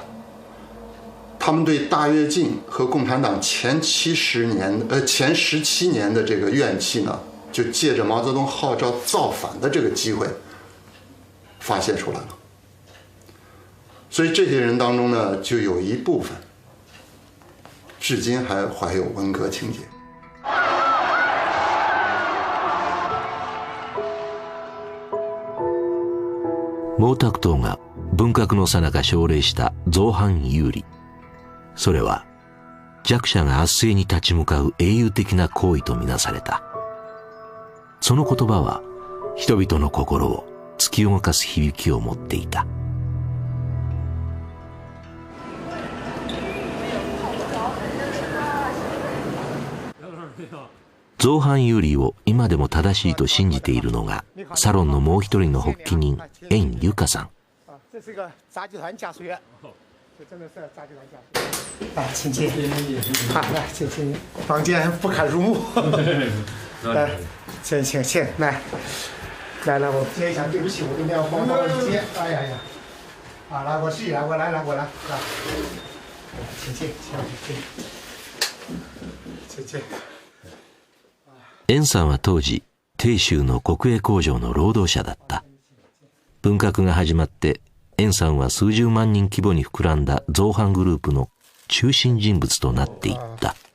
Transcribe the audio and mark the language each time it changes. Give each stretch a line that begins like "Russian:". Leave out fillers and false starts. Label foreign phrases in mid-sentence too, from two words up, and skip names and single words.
Chinese: 他们对大跃进和共产党前17年的这个怨气呢，就借着毛泽东号召造反的这个机会发泄出来了。所以这些人当中呢，就有一部分至今还怀有文革情节。
Japanese: 毛沢東が文革の最中奨励した造反有理。それは弱者が圧政に立ち向かう英雄的な行為とみなされた。その言葉は人々の心を突き動かす響きを持っていた。造反有理を今でも正しいと信じているのがサロンのもう一人の発起人円由香さん。
Chinese: 这是个杂技团家属院，这真的是杂技团家属院。来，请进。好，来，请进。房间不堪入目。来，请，来，我接一下，对不起，我今天要帮忙接。哎呀，啊，来，我试一来，我来，请进。
Japanese: 円さんは当時鄭州の国営工場の労働者だった。文革が始まって円さんは数十万人規模に膨らんだ造反グループの中心人物となっていった。